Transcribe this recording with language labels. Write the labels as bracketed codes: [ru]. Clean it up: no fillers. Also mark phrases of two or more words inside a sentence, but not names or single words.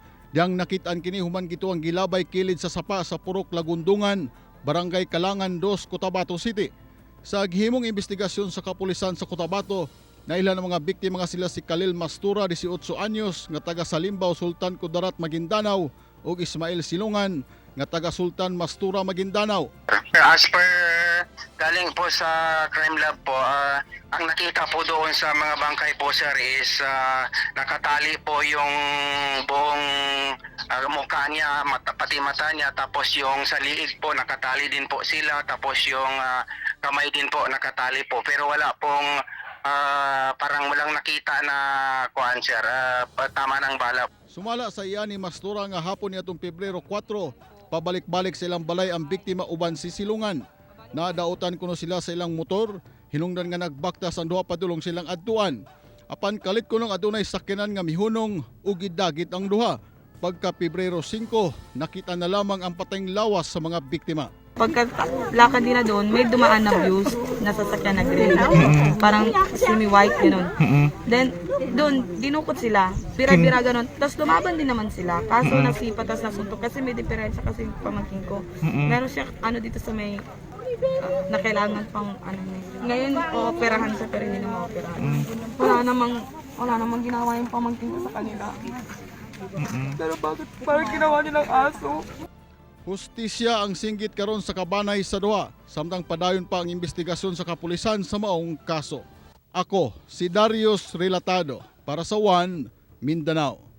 [ceb] Diyang nakit-an kini human gituang gilabay kilid sa sapa sa Purok Lagundungan, Barangay Kalangan 2, Cotabato City. Sa gihimong investigasyon sa kapulisan sa Cotabato, nailan ang mga biktima nga sila si Khalil Mastura, 18 anyos, nga taga Salimbaw, Sultan Kudarat, Maguindanao, ug Ismael Silungan, nga taga Sultan Mastura, Maguindanao. [en] As per [tl] galing po sa crime lab po, ang nakita po doon sa mga bangkay po sir is nakatali po yung buong mukha niya, pati mata niya, tapos yung sa liig po nakatali din po sila, tapos yung kamay din po nakatali po, pero wala pong parang walang nakita na kuan sir, tama ng bala. [ceb] Sumala sa iya ni Mastura nga hapon niadtong Pebrero 4, pabalik-balik sa ilang balay ang biktima uban si Silungan. Nadautan kuno sila sa ilang motor, hinungdan nga nagbaktas ang duha padulong silang adtuan. Apan kalit kuno adunay sakyanan nga mihunong ug gidagit ang duha. Pagka Pebrero 5, nakita na lamang ang patayng lawas sa mga biktima. [tl] Pagkalakad nila doon, may dumaan na views na sasakyan na gray. Parang semi-white, gano'n. Then, doon, dinukot sila. Bira-bira gano'n. Tapos lumaban din naman sila. Kaso nasipa, tapos nasuntok. Kasi may diferensya kasi yung pamangkin ko. Meron siya, dito sa may, na kailangan pang, Ngayon, operahan siya, pero hindi na ma-operahan. Wala namang ginawa yung pamangkin ko sa kanila. Pero bakit parang ginawa nilang aso? [ceb] Hustisya ang singgit karon sa kabanay sa duha, samtang padayon pa ang investigasyon sa kapulisan sa maong kaso. Ako, si Darius Relatado, para sa One Mindanao.